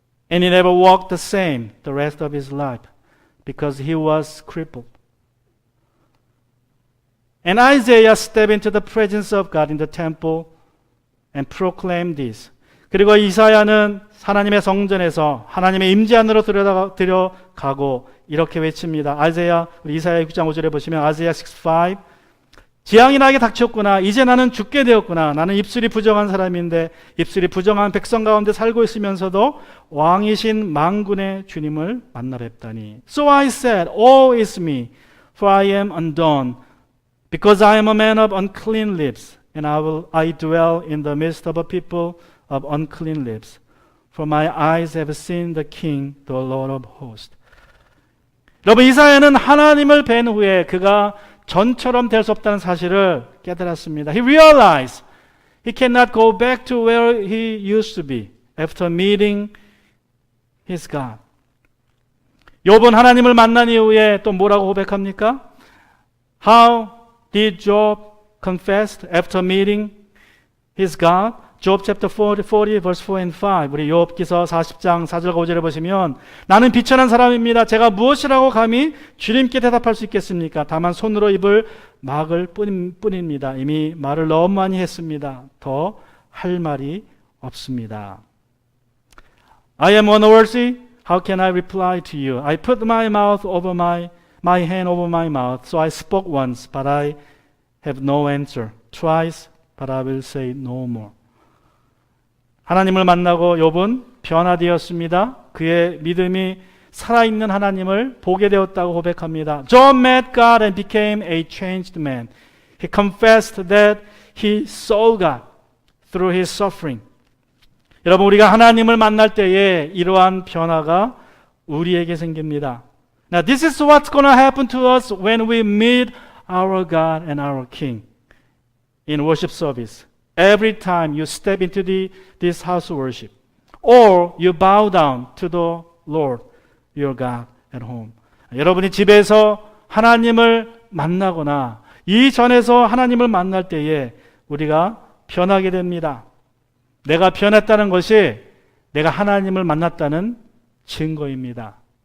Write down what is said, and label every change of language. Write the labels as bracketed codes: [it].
[en] And he never walked the same the rest of his life because he was crippled. And Isaiah stepped into the presence of God in the temple and proclaimed this. [ko] 그리고 이사야는 하나님의 성전에서 하나님의 임재 안으로 들어가고 이렇게 외칩니다. 우리 이사야 6장 5절에 보시면 Isaiah 6:5 재앙이 나에게 닥쳤구나. 이제 나는 죽게 되었구나. 나는 입술이 부정한 사람인데 입술이 부정한 백성 가운데 살고 있으면서도 왕이신 만군의 주님을 만나 뵙다니. [en] So I said, woe is me, for I am undone, because I am a man of unclean lips, and I dwell in the midst of a people of unclean lips. For my eyes have seen the King, the Lord of hosts. [ko] 여러분, 이사야는 하나님을 뵌 후에 그가 전처럼 될 수 없다는 사실을 깨달았습니다. [en] He realized he cannot go back to where he used to be after meeting his God. [ko] 욥은 하나님을 만난 이후에 또 뭐라고 고백합니까? [en] How did Job confess after meeting his God? Job chapter 40 verse 4 and 5. [ko] 우리 욥기서 40장 4절과 5절에 보시면 나는 비천한 사람입니다. 제가 무엇이라고 감히 주님께 대답할 수 있겠습니까? 다만 손으로 입을 막을 뿐입니다. 이미 말을 너무 많이 했습니다. 더 할 말이 없습니다. [en] I am unworthy. How can I reply to you? I put my mouth over my hand over my mouth. So I spoke once, but I have no answer. Twice, but I will say no more. [ko] 하나님을 만나고 욥은 변화되었습니다. 그의 믿음이 살아있는 하나님을 보게 되었다고 고백합니다. [en] Job met God and became a changed man. He confessed that he saw God through his suffering. [ko] 여러분, 우리가 하나님을 만날 때에 이러한 변화가 우리에게 생깁니다. [en] Now, this is what's going to happen to us when we meet our God and our King in worship service. Every time you step into this house of worship, or you bow down to the Lord, your God at home. [ko] 여러분이 집에서 하나님을 만나거나 이전에서 하나님을 만날 때에 우리가 변하게 됩니다. 내가 변했다는 것이 내가 하나님을 만났다는 증거입니다.